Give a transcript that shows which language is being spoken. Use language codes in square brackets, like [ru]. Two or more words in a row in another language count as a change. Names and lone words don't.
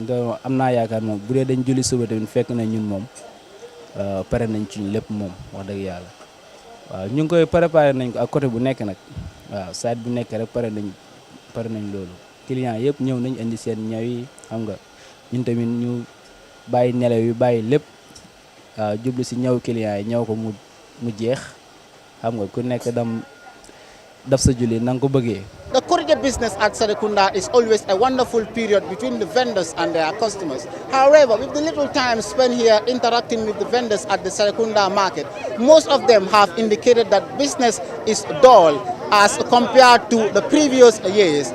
[wo] doon am naa yaakaar moom bu dee dañ julli suba tamit fekk nañ ñun moom pare nañ ci lépp moom wax dëgg yàlla waaw ñu ngi koy préparé nañ ko ak côté bu nekk nag waaw site bu nekk rek pare nañ loolu clients yëpp ñëw nañ indi seen ñaw yi xam nga ñun tamit ñu bàyyi nelaw yi bàyyi lépp jublu si ñaw clients yi ñaw ko mu jeex xam nga ku nekk daf sa julli na nga ko bëggee. [en] The Korité business at Serekunda is always a wonderful period between the vendors and their customers. However, with the little time spent here interacting with the vendors at the Serekunda market, most of them have indicated that business is dull as compared to the previous years.